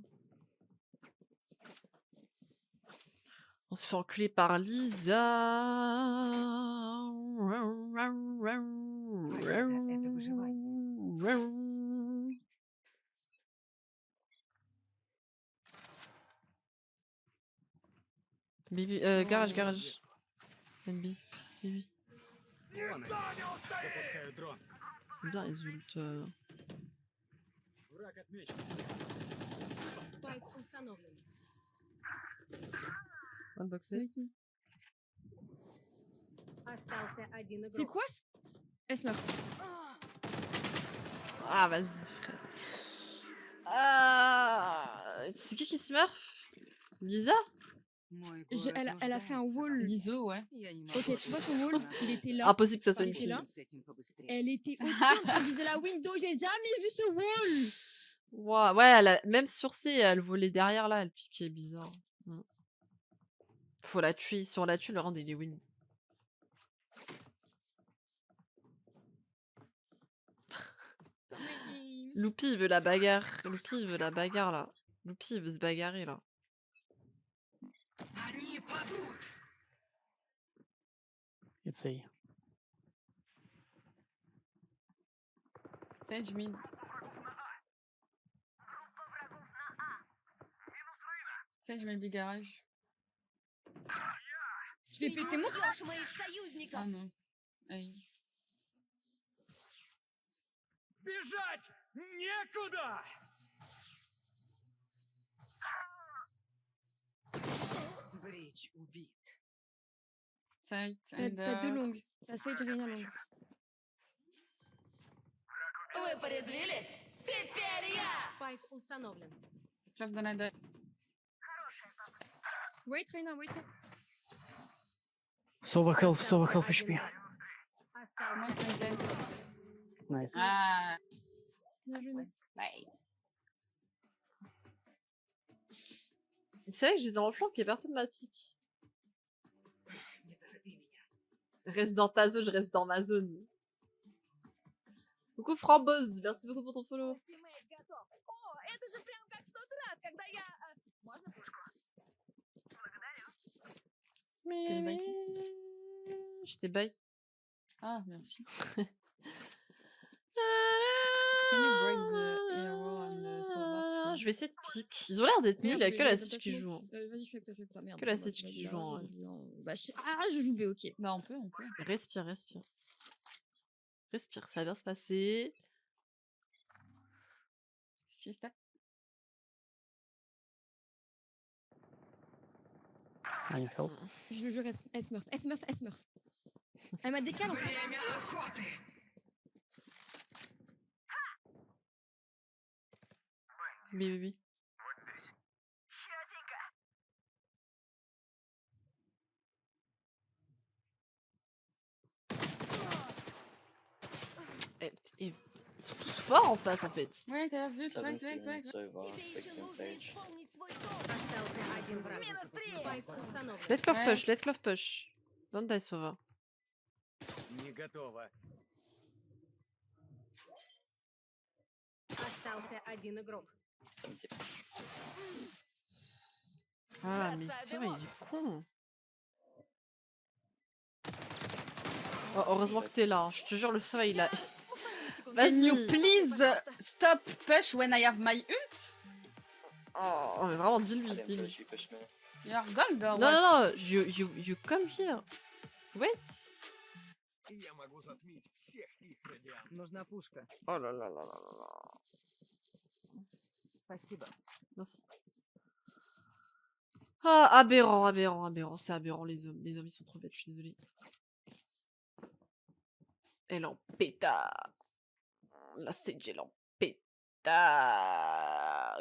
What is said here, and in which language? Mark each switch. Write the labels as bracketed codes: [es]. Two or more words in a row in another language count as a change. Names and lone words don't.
[fr] On se fait enculer par Lisa. Bibi, garage. NB. Bibi. [ru] Запускаю дрон. [fr] C'est bien les ults. [ru] Враг отмечен. Спайк установлен. [en] One box eight. [ru] Остался один игрок. [fr] C'est quoi ce... Elle se meurt. Ah vas-y frère. C'est qui smurf? Lisa? [ru] Мой [fr] Je- [ru] город [fr] elle a fait un wall. Liso, ouais. [ru] Я не могу [fr] Ok, tu vois son wall, il était là. Impossible que ça soit il une était fille. là. [ru] С этим побыстрее. [fr] Elle était au-dessus en train de viser la window. J'ai jamais vu ce wall. Ouah, ouais, elle a... même sur C, elle volait derrière là, elle piquait bizarre. Faut la tuer. Si on la tue, le round il est win. Loupi il veut la bagarre. Loupi il veut la bagarre là. Loupi il veut se bagarrer là. [ru] Они падут! [en] It's A. Sage mid. Sage maybe garage. [fr] Je vais péter mon crâne. Ah non. Aïe. [ru] Бежать некуда! Брич убит. [en] Side. [fr] T'as deux longues. T'as Sage et Reyna longue. [ru] Вы порезвились? Теперь я! Спайк установлен. [en] Flash gonna die. Wait, Reyna, wait. Sova health HP. [ru] Остался [fr] Moi, je [ru] один. [fr] vais- [en] Nice. Ah. [fr] Bien joué, Miss. [en] Bye. [fr] C'est vrai que j'ai dans le flanc et personne m'a pique. [ru] Не торопи меня. [fr] Reste dans ta zone, je reste dans ma zone. Coucou Framboise, merci beaucoup pour ton follow. [ru] Ультимейт готов. О, это же прям как в тот раз, когда я... Можно пушку? [en] Can you buy please? [fr] Je t'ai bail. Ah, merci. [en] Can you break the hero and the Sova? [fr] Je vais essayer de pique. Ils ont l'air d'être nuls, il y a Merde, que la j'ai Sitch qui pas joue. Vas-y, je suis avec toi. Merde. Que la Bah, Sitch vas-y, qui joue en- Bah, je joue B, ok. Bah, on peut. Respire, respire. Respire, ça va bien se passer. Si, [en] stack. I need help. [fr] Je jure S-Murph. Elle m'a décalé en [ru] Время охоты! [fr] Oui. Ils sont tous forts en face en fait. [en] Wait, I have this. Wait. Sova, 16 Sage. [ru] Остался один враг. Спайк установлен. Let Clove push. Don't die Sova. Не готово. Остался один игрок. [fr] Ah mais Sova il est con. Oh, heureusement que t'es là, hein. Je te jure le Sova il a... [en] Can you [fr] Vas-y. [en] please stop push when I have my ult? [fr] Oh mais vraiment dis-lui. [en] You are gold or what? Non, you come here. Wait. [ru] Я могу затмить всех их радиан. Нужна пушка. [fr] Oh là là là là là là. [ru] Спасибо. [fr] Merci. Ah, aberrant, c'est aberrant les hommes. Les hommes ils sont trop bêtes, je suis désolée. Elle en pétard. La stage elle en pétard.